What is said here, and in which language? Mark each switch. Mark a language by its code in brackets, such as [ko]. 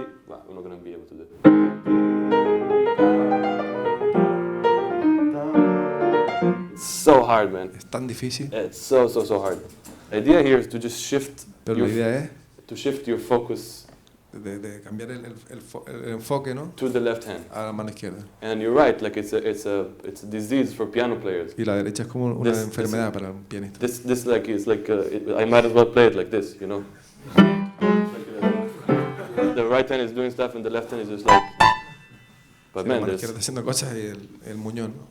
[en] Well, we're not going to be able to do it. It's so hard, man. [es] Es tan difícil. [en] It's so hard. The idea here is to just shift. [es] Pero la idea es [en] to shift your focus. [es] De cambiar el enfoque, ¿no? [en] To the left hand. [es] A la mano izquierda. [en] And you're right, like it's a disease for piano players. [es] Y la derecha es como una enfermedad para un pianista. [en] This like is like I might as well play it like this, you know. The right hand is doing stuff and the left hand is just like. But [es] sí, [en] man, [es] la mano izquierda está haciendo cosas y el muñón.